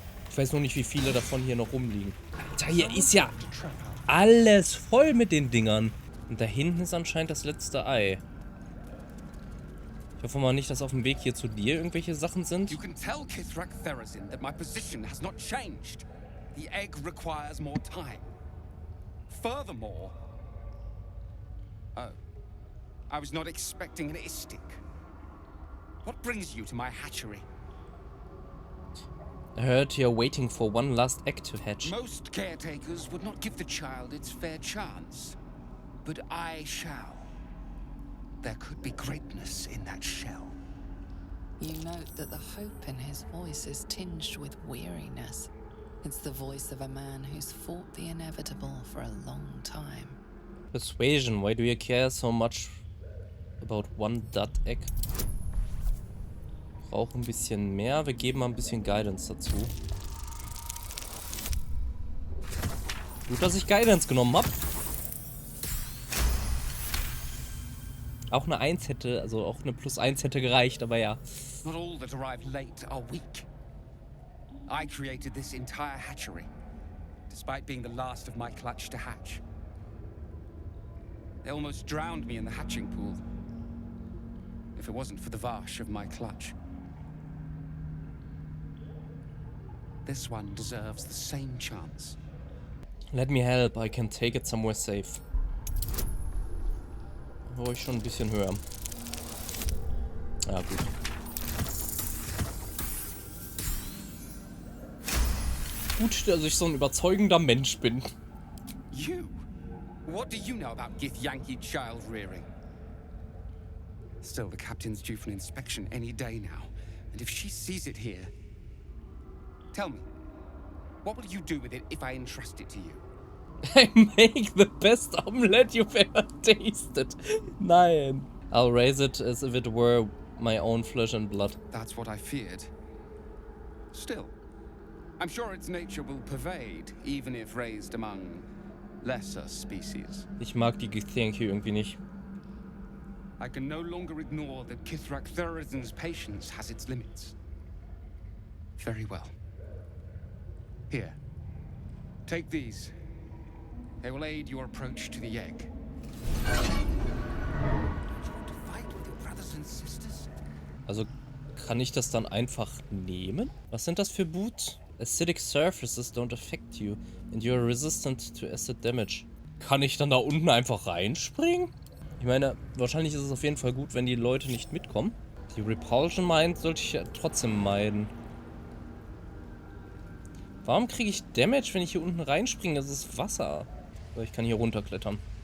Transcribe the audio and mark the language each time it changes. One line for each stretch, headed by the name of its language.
German: Ich weiß nur nicht, wie viele davon hier noch rumliegen. Alter, hier ist ja alles voll mit den Dingern. Und da hinten ist anscheinend das letzte Ei. Ich hoffe mal nicht, dass auf dem Weg hier zu dir irgendwelche Sachen sind.
English: You can tell Kithrak Therazin that my position has not changed. The egg requires more time. Furthermore, I was not expecting an istic. What brings you to my hatchery? I heard you're waiting for one last egg to hatch. Most caretakers would not give the child its fair chance, but I shall. There could be greatness in that shell. You note that the hope in his voice is tinged with weariness. It's the voice of a man who's fought the inevitable for a long time. Persuasion, why do you care so much about one dot egg?
German: Brauchen ein bisschen mehr. Wir geben mal ein bisschen Guidance dazu. Gut, dass ich Guidance genommen habe. Auch eine 1 hätte, also auch eine +1 hätte gereicht, aber ja.
English: Not all that arrive late are weak. I created this entire hatchery, despite being the last of my clutch to hatch. They almost drowned me in the hatching pool, if it wasn't for the Varsh of my clutch. This one deserves the same chance. Let me help, I can take it somewhere safe.
German: War ich schon ein bisschen höher. Ja, gut. Gut, dass ich so ein überzeugender Mensch bin.
English: You? What do you know about Githyanki child rearing? Still, the captain's due for an inspection any day now. And if she sees it here... Tell me, what will you do with it if I entrust it to you? I make the best omelette you've ever tasted.
German: Nein.
English: I'll raise it as if it were my own flesh and blood. That's what I feared. Still, I'm sure its nature will pervade, even if raised among lesser species.
German: Ich mag die Githyanki irgendwie nicht.
English: I can no longer ignore that Kithrak Thurizen's patience has its limits. Very well. Here. Take these. They will aid your approach to the egg. You want to fight with your brothers and sisters?
German: Also kann ich das dann einfach nehmen? Was sind das für Boots?
English: Acidic surfaces don't affect you and you are resistant to acid damage.
German: Kann ich dann da unten einfach reinspringen? Ich meine, wahrscheinlich ist es auf jeden Fall gut, wenn die Leute nicht mitkommen. Die Repulsion Mine sollte ich ja trotzdem meiden. Warum kriege ich Damage, wenn ich hier unten reinspringe? Das ist Wasser. So, ich kann hier runterklettern.